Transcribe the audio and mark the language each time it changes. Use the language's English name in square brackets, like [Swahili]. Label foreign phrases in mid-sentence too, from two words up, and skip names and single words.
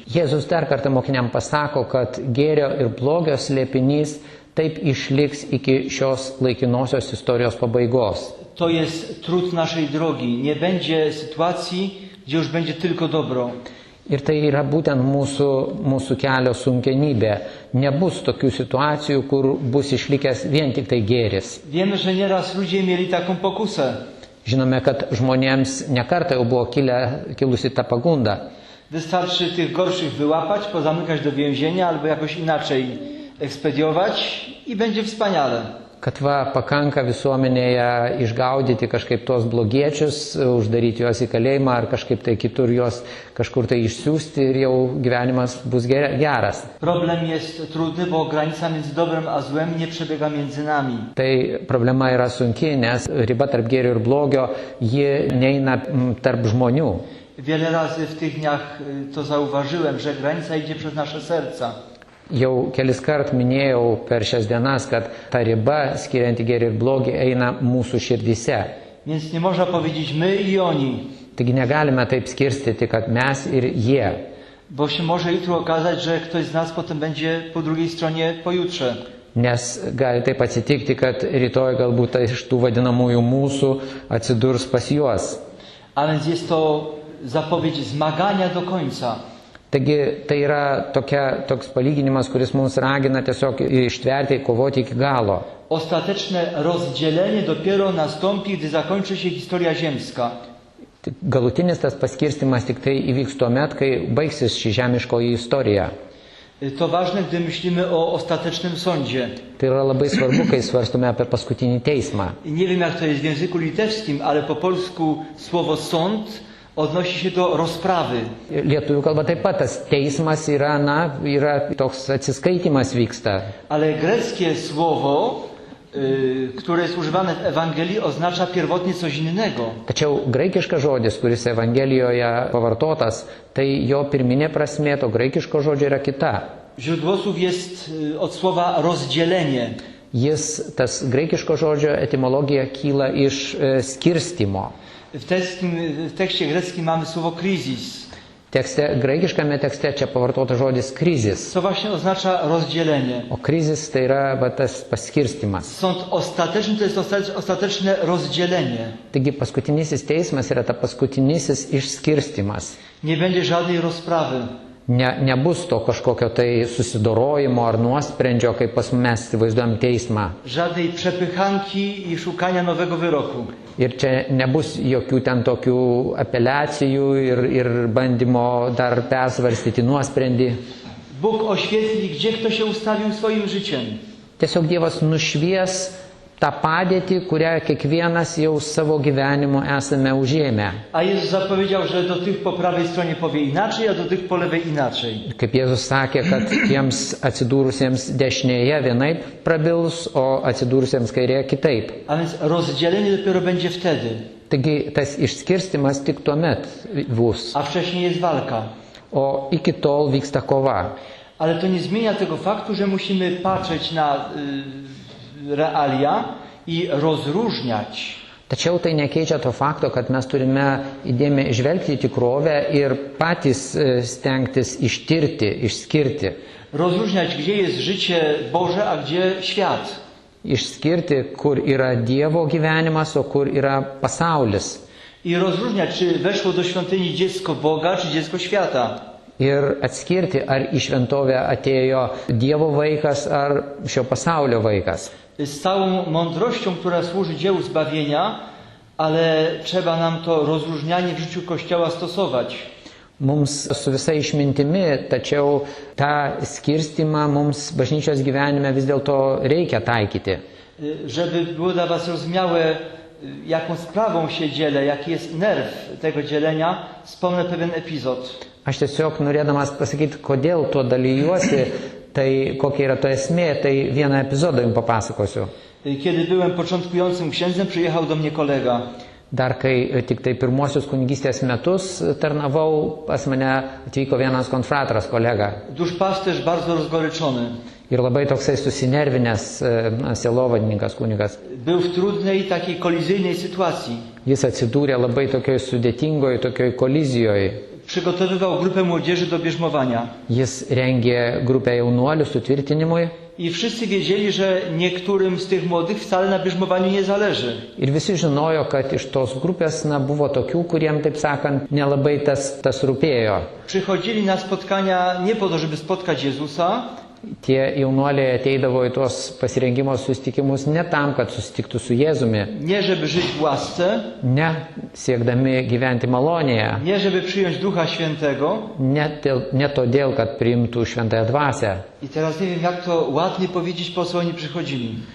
[Lithuanian] Jėzus dar kartą mokiniam pasako, kad gėrio ir blogio slėpinys taip išliks iki šios laikinosios istorijos pabaigos. [Polish] To jest trud naszej drogi. Nie będzie sytuacji, gdzie już będzie tylko dobro. [Lithuanian] Ir tai yra būtent mūsų kelio sunkenybė. Nebus tokių situacijų, kur bus išlikęs vien tik tai gėris. [Polish] Wiemy, że nieraz ludzie mieli taką pokusę. [Lithuanian] Žinome, kad žmonėms nekartą jau buvo kilusi ta pagunda. [Polish] Wystarczy tych gorszych wyłapać, pozamykać do więzienia albo jakoś inaczej ekspediować i będzie wspaniale. [Lithuanian] Kad pakanka visuomenėje išgaudyti kažkaip tuos blogiečius, uždaryti juos į kalėjimą ar kažkaip tai kitur juos kažkur tai išsiųsti ir jau gyvenimas bus geras. [Polish] Problem jest trudny, bo granica między dobrem a złem nie przebiega między nami. [Lithuanian] Tai problema yra sunki, nes riba tarp gėrio ir blogio, ji neina tarp žmonių. [Polish] Wiele razy w tych dniach to zauważyłem, że granica idzie przez nasze serca. [Lithuanian] Jau kelis kart minėjau per šias dienas, kad ta riba skirianti gėrį ir blogį eina mūsų širdyse. [Polish] Więc nie można powiedzieć my i oni. [Lithuanian] Taigi negalime taip skirstyti, kad mes ir jie. [Polish] Bo się może jutro okazać, że ktoś z nas potem będzie po drugiej stronie pojutrze. [Lithuanian] Nes gali taip atsitikti, kad rytoj galbūt iš tų vadinamųjų mūsų atsidurs pas juos. [Polish] A więc jest to zapowiedź zmagania do końca. [Lithuanian] Taigi tai yra toks palyginimas, kuris mums ragina tiesiog ištverti, kovoti iki galo. [Polish] Ostateczne rozdzielenie dopiero nastąpi, gdy zakończy się historia ziemska. [Lithuanian] Galutinis tas paskirstimas tik tai įvyks tuomet, kai baigsis ši žemiškoji istorija. [Polish] To ważne, gdy myślimy o ostatecznym sądzie. [Lithuanian] Tai yra labai svarbu, kai svarstome apie paskutinį teismą. [Polish] Nie wiem, jak to jest w języku litewskim, ale po polsku słowo sąd odnosi się do rozprawy. [Lithuanian] Lietuvių kalba taip pat tas teismas yra toks atsiskaitimas vyksta. [Polish] Ale greckie słowo które jest używane w Ewangelii, oznacza pierwotnie coś innego. [Lithuanian] Tačiau graikiškas žodis, kuris Evangelijoje pavartotas, tai jo pirminė prasmė to graikiško žodžio yra kita. [Polish] Źródło słów jest od słowa rozdzielenie. [Lithuanian] Tas graikiško žodžio etimologija kyla iš skirstimo. [Polish] W tekście greckim mamy słowo kryzis. [Lithuanian] Graikiškame tekste čia pavartotas žodis krizis. [Polish] Co właśnie oznacza rozdzielenie. [Lithuanian] O krizis tai yra tas paskirstimas. [Polish] Sąd ostateczny to jest ostateczne rozdzielenie. [Lithuanian] Taigi paskutinysis teismas yra ta paskutinysis išskirstimas. [Polish] Nie będzie żadnej rozprawy. [Lithuanian] Nebus to kažkokio tai susidorojimo ar nuosprendžio, kaip pas mes įsivaizduojam teismą. [Polish] Żadnej przepychanki i szukania nowego wyroku. [Lithuanian] Ir čia nebus jokių ten tokių apeliacijų ir bandymo dar persvarstyti nuosprendį. [Polish] Bóg oświetli, gdzie kto się ustawił swoim życiem. [Lithuanian] Tiesiog Dievas nušvies tą padėtį, kurią kiekvienas jau savo gyvenimu esame užėmę. [Polish] A Jezus zapowiedział, że do tych po prawej stronie powie inaczej, a do tych po lewej inaczej. [Lithuanian] Kaip Jėzus sakė, kad tiems atsidūrusiems dešinėje vienaip prabils, o atsidūrusiems kairėje kitaip. [Polish] A więc rozdzielenie dopiero będzie wtedy. [Lithuanian] Taigi tas išskirstimas tik tuomet bus. [Polish] A wcześniej jest walka. [Lithuanian] O iki tol vyksta kova. [Polish] Ale to nie zmienia tego faktu, że musimy patrzeć na realia i rozróżniać. [Lithuanian] Tačiau tai nekeičia to fakto, kad mes turime įdėmiai žvelgti į tikrovę ir patys stengtis ištirti, išskirti. [Polish] Rozróżniać, gdzie jest życie Boże, a gdzie świat. [Lithuanian] Išskirti, kur yra Dievo gyvenimas, o kur yra pasaulis. [Polish] I rozróżniać, czy weszło do świątyni dziecko Boga, czy dziecko świata. [Lithuanian] Ir atskirti, ar į šventovę atėjo Dievo vaikas, ar šio pasaulio vaikas. [Polish] Z całą mądrością, która służy dziełu zbawienia, ale trzeba nam to rozróżnianie w życiu Kościoła stosować. [Lithuanian] Mums su visa išmintimi, tačiau tą skirstimą mums bažnyčios gyvenime vis dėlto reikia taikyti. [Polish] Żeby było dla was zrozumiałe, jaką sprawą się dzielę, jaki jest nerw tego dzielenia, wspomnę pewien epizod. [Lithuanian] Aš tiesiog norėdamas pasakyti, kodėl tuo dalyjuosi, tai kokia yra to esmė, tai vieną epizodą jums papasakosiu. [Polish] Kiedy byłem początkującym księdzem, przyjechał do mnie kolega. [Lithuanian] Dar kai tik tai pirmosius kunigystės metus tarnavau, pas mane atvyko vienas konfratras kolega. [Polish] Duszpasterz bardzo rozgoryczony. [Lithuanian] Ir labai toksai susinervinęs sielovadininkas kunigas. [Polish] Był w trudnej, takiej kolizyjnej sytuacji. [Lithuanian] Jis atsidūrė labai tokioj sudėtingoj, tokioj kolizijoj. [Polish] Przygotowywał grupę młodzieży do bierzmowania. [Lithuanian] Jis rengė grupę jaunuolių sutvirtinimui. [Polish] I wszyscy wiedzieli, że niektórym z tych młodych wcale na bierzmowaniu nie zależy. [Lithuanian] Ir visi žinojo, kad iš tos grupės buvo tokių, kuriem, taip sakant, nelabai tas rūpėjo. [Polish] Przychodzili na spotkania nie po to, żeby spotkać Jezusa. [Lithuanian] Tie jaunuoliai ateidavo į tuos pasirengimo susitikimus ne tam, kad susitiktų su Jėzumi. [Polish] Nie żeby żyć w łasce. [Lithuanian] Ne siekdami gyventi malonėje. [Polish] Nie żeby przyjąć Ducha Świętego. [Lithuanian] Ne todėl, kad priimtų šventąją dvasią. [Polish] I teraz nie wiem, jak to ładnie powiedzieć, po co oni przychodzili.